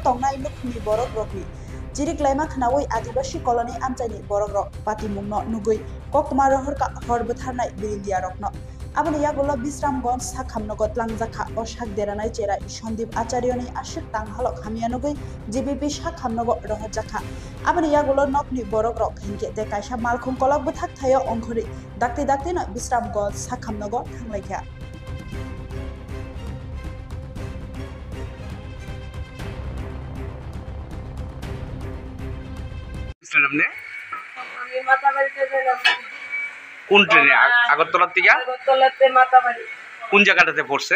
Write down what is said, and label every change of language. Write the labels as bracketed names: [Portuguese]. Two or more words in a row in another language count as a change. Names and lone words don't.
[Kok Borok] Tongnai Nukhni Borogrokni Jirik Laima Khanawai Adibasi Colony Amchani Borogrok Patimungno Nugui Koktuma Rohorka Horbutharnai Birindia Rokno Aboni Yagulo Bisramgons Sakhamnogo Tlangzakha o Shakderanai Cherai Shandip Acharyani Ashik Tanghalok Hamianugui GBP Sakhamnogo Rohorjakha Aboni Yagulo Nokni Borogrok Hinke de Kaisa Malkhung Kolok Buthak Thayo Ongkhori Dakti no Bisramgons Sakhamnogo Thanglaikha [Bangla] সামনে আমি মাতাবাড়িতে গেলাম কোন ট্রেনে আগরতলা থেকে আগরতলাতে মাতাবাড়ি কোন জায়গাটাতে পড়ছে